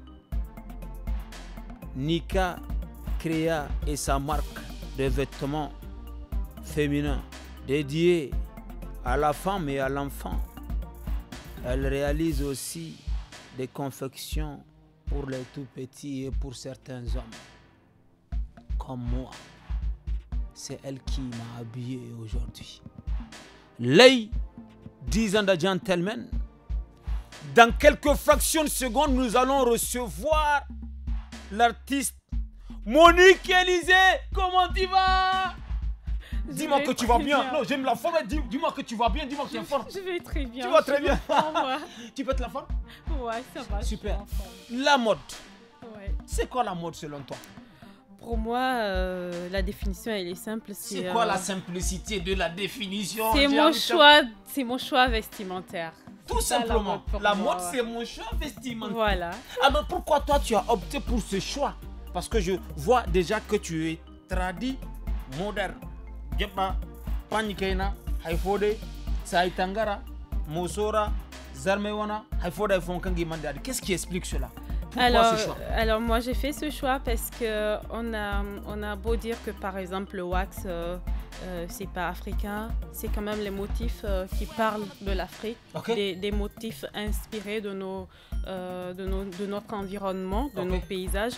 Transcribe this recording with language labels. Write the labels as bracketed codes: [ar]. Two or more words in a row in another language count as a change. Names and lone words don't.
[fr] Nika créa et sa marque de vêtements féminins dédiés à la femme et à l'enfant. Elle réalise aussi des confections pour les tout petits et pour certains hommes. Comme moi, c'est elle qui m'a habillé aujourd'hui. [en] Ladies and gentlemen, [fr] dans quelques fractions de secondes, nous allons recevoir l'artiste Monique Élysée. Comment tu vas? Dis-moi que tu vas bien. Non, j'aime la forme. Dis-moi que tu vas bien. Dis-moi que tu es en forme. Je vais très bien. Tu vas très bien. Moi. Tu peux être la forme? Ouais, ça va. Super. La mode. Ouais. C'est quoi la mode selon toi? Pour moi, la définition, elle est simple. C'est quoi la simplicité de la définition? C'est mon choix vestimentaire. Tout simplement. La mode, c'est mon choix vestimentaire. Voilà. Alors pourquoi toi, tu as opté pour ce choix? Parce que je vois déjà que tu es tradit, moderne. Jeba, Panikaina, Haifode, Saitangara, Mosora, Zarmewana, Haifode, Fonkangi Mandari. Qu'est-ce qui explique cela? Pourquoi ce choix? Alors moi j'ai fait ce choix parce que on a beau dire que par exemple le wax c'est pas africain, c'est quand même les motifs qui parlent de l'Afrique, okay. des motifs inspirés de notre environnement, de nos paysages.